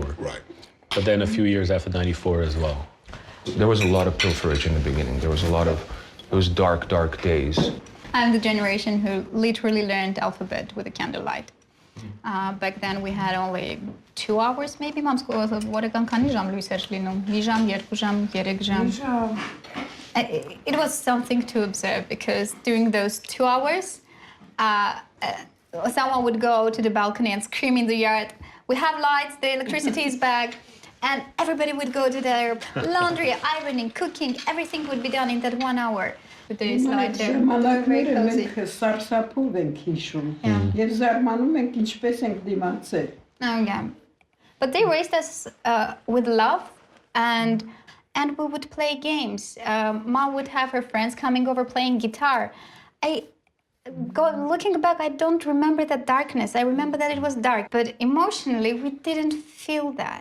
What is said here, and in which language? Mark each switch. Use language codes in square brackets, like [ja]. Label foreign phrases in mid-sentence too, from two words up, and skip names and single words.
[en] Right. But then a few years after 94 as well. There was a lot of pilferage in the beginning. There was a lot of, it was dark, dark days. I'm the generation who literally learned alphabet with a candlelight. Back then we had only 2 hours maybe. [hy] Մամ որական քանի ժամ լույս էր լինում։ Մի ժամ, 2 ժամ, 3 ժամ։ [en] It was something to observe because during those 2 hours, someone would go to the balcony and scream in the yard, "We have lights, the electricity is back." And everybody would go to their laundry, ironing, cooking, everything would be done in that 1 hour. With the slide there. [hy] Ժամանակները մենք սարսափով ենք հիշում եւ զարմանում ենք ինչպես ենք դիմացել։ [en] Oh yeah, but they raised us with love, and we would play games. Mom would have her friends coming over playing guitar. Looking back, I don't remember that darkness. I remember that it was dark, but emotionally we didn't feel that.